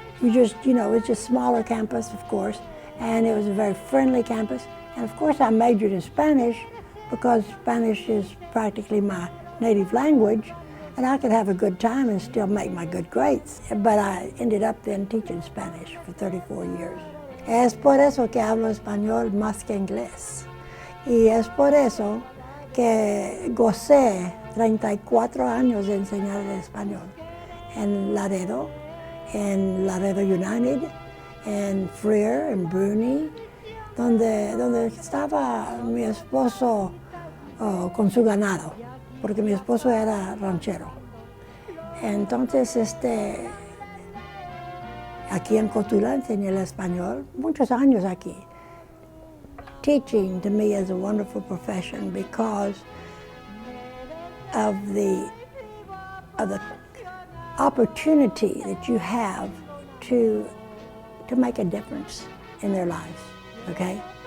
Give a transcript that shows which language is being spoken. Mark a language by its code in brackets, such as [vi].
[en] You just, it was just a smaller campus, of course, and it was a very friendly campus. And of course, I majored in Spanish because Spanish is practically my native language, and I could have a good time and still make my good grades. But I ended up then teaching Spanish for 34 years. [es] Es por eso que hablo español más que inglés. Y es por eso que gocé 34 años de enseñar el español en Laredo United, en Freer, en Bruni, donde estaba mi esposo con su ganado, porque mi esposo era ranchero. Entonces, aquí en Cotula enseñé el español, muchos años aquí. [en] Teaching to me is a wonderful profession because of the opportunity that you have to make a difference in their lives, okay?